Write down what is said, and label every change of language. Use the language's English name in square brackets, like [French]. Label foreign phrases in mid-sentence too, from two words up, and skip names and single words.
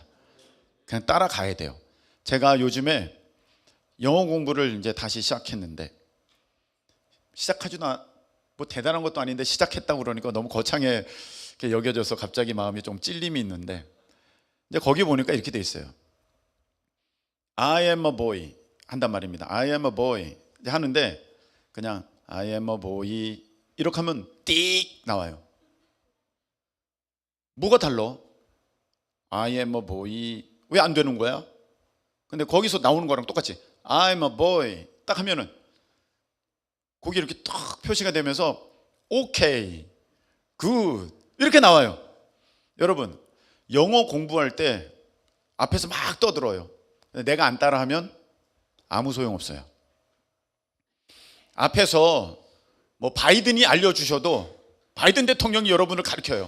[Korean] 그냥 따라가야 돼요. 제가 요즘에 영어 공부를 이제 다시 시작했는데, 시작하지도 뭐 대단한 것도 아닌데 시작했다고 그러니까 너무 거창하게 여겨져서 갑자기 마음이 좀 찔림이 있는데, 이제 거기 보니까 이렇게 돼 있어요. [English] I am a boy [Korean] 한단 말입니다. [English] I am a boy [Korean] 하는데 그냥 [English] I am a boy [Korean] 이렇게 하면 띡 나와요. 뭐가 달라? [English] I am a boy [Korean] 왜 안 되는 거야? 근데 거기서 나오는 거랑 똑같이 [English] I'm a boy [Korean] 딱 하면은 거기 이렇게 딱 표시가 되면서 [English] okay, good [Korean] 이렇게 나와요. 여러분, 영어 공부할 때 앞에서 막 떠들어요. 내가 안 따라하면 아무 소용없어요. 앞에서 뭐 바이든이 알려주셔도, 바이든 대통령이 여러분을 가르쳐요.